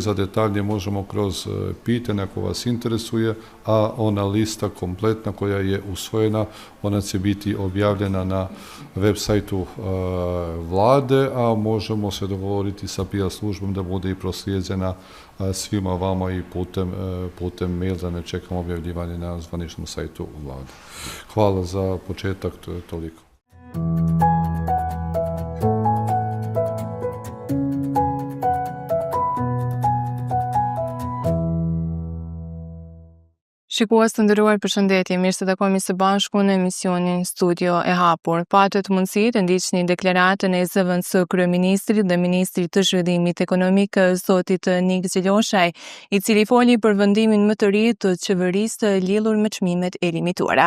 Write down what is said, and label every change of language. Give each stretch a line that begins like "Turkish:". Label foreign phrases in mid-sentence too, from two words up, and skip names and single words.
Serbian: Za detalje možemo kroz pitanja ako vas interesuje, a ona lista kompletna koja je usvojena, ona će biti objavljena na web sajtu vlade, a možemo se dogovoriti sa PR službom da bude i proslijeđena svima vama i putem mail, da ne čekamo objavljivanje na zvaničnom sajtu vlade. Hvala za početak, to je toliko.
Albanian: Shikues të nderuar, përshëndetje, mirë se takojmë së bashku në emisionin Studio e Hapur. Patët mundësi të ndiqni deklaratën e zëvendës së kryeministrit dhe ministrit të zhvillimit ekonomik, zotit Nik Xheloshaj, i cili foli për vendimin më të ri të qeverisë të lidhur me çmimet e limituara.